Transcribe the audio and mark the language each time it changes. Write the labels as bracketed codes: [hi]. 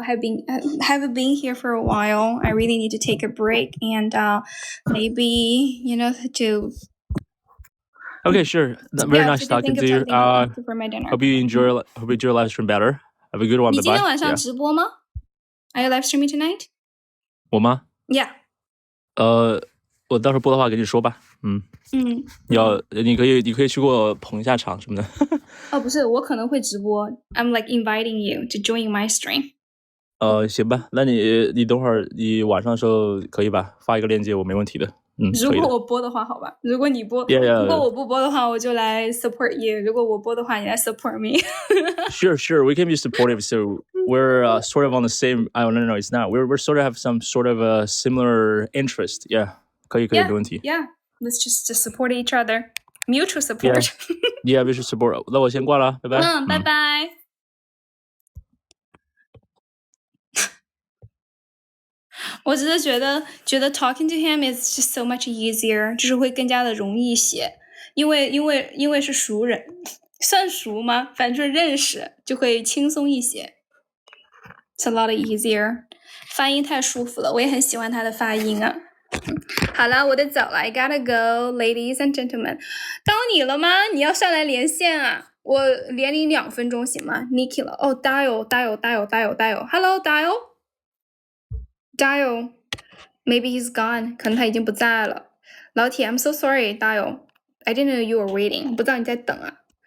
[en] Haven't been here for a while. I really need to take a break and maybe to. Okay, sure. Very nice talking to you. For my dinner. Hope you enjoy live stream better. Have a good one. [zh] 你今天 [en] Bye-bye. [zh] 晚上直播吗 [en] Are you live streaming tonight? [zh] 我吗？ [en] Yeah. [zh] 我到时候播的话跟你说吧。你可以去给我捧一下场什么的。不是，我可能会直播。 [en] I'm like inviting you to join my stream. [zh] 行吧，那你等会儿你晚上的时候可以吧？发一个链接我没问题的。如果我播的话，好吧。如果你播， 如果我不播的话，我就来 [en] support you. [zh] 如果我播的话，你来 [en] support me. Sure. We can be supportive. So we're sort of on the same. No, it's not. We're sort of have some sort of a similar interest. Yeah. [zh] 可以，没问题。 [en] Yeah. Let's just support each other. Mutual support. Yeah, mutual support. [zh] 那我先挂了，拜拜。拜拜。我只是觉得 [en] talking to him is just so much easier， [zh] 就是会更加的容易写，因为是熟人，算熟吗？反正认识就会轻松一些。 [en] It's a lot easier， [zh] 发音太舒服了，我也很喜欢他的发音啊。好了，我得走了 [en] I gotta go, ladies and gentlemen。 [zh] 到你了吗？你要上来连线啊？我连你2分钟行吗 ？Nikki 了哦 ，Dial Hello Dial [en] maybe he's gone， [zh] 可能他已经不在了。 [en] 老铁 I'm so sorry Dial I didn't know you were waiting， [zh] 不知道你在等啊。